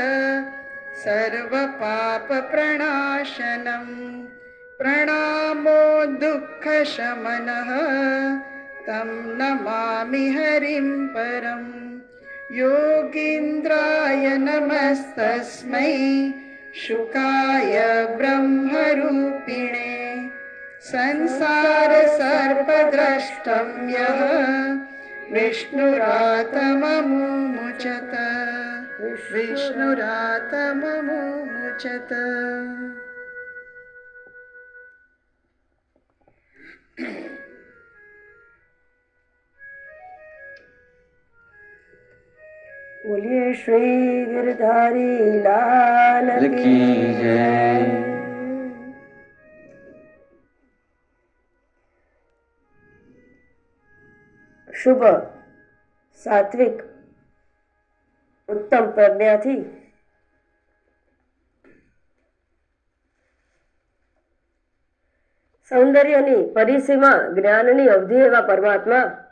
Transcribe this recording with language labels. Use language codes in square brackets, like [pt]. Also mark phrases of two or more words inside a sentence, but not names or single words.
[sa] सर्वपापप्रणाशनं प्रणामो दुःखशमनः तं नमामि हरिं परम् योगीन्द्राय नमस्तस्मै शुकाय ब्रह्मरूपिणे संसारसर्पद्रष्टं यः विष्णुरातममुमुचत विष्णुरातममुमुचत [hi] बोलिए श्री गिरधारी लाल की जय। [gu] શુભ સાત્વિક ઉત્તમ પ્રજ્ઞાથી સૌંદર્યની પરિસીમા જ્ઞાનની અવધિ એવા પરમાત્મા